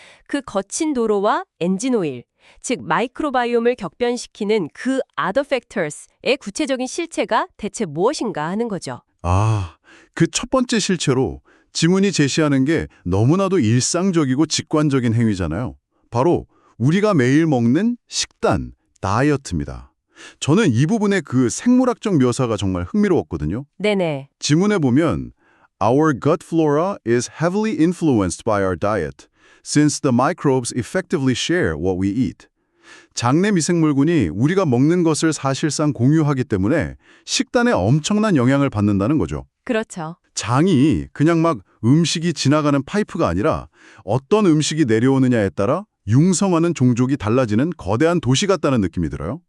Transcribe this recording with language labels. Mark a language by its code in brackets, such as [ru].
[ko] 그 거친 도로와 엔진 오일, 즉 마이크로바이옴을 격변시키는 그 other factors의 구체적인 실체가 대체 무엇인가 하는 거죠. 그 첫 번째 실체로 지문이 제시하는 게 너무나도 일상적이고 직관적인 행위잖아요. 바로 우리가 매일 먹는 식단, 다이어트입니다. 저는 이 부분의 그 생물학적 묘사가 정말 흥미로웠거든요. 네네. 지문에 보면 [en] Our gut flora is heavily influenced by our diet, since the microbes effectively share what we eat. [ko] 장내 미생물군이 우리가 먹는 것을 사실상 공유하기 때문에 식단에 엄청난 영향을 받는다는 거죠. 그렇죠. 장이 그냥 막 음식이 지나가는 파이프가 아니라 어떤 음식이 내려오느냐에 따라 융성하는 종족이 달라지는 거대한 도시 같다는 느낌이 들어요.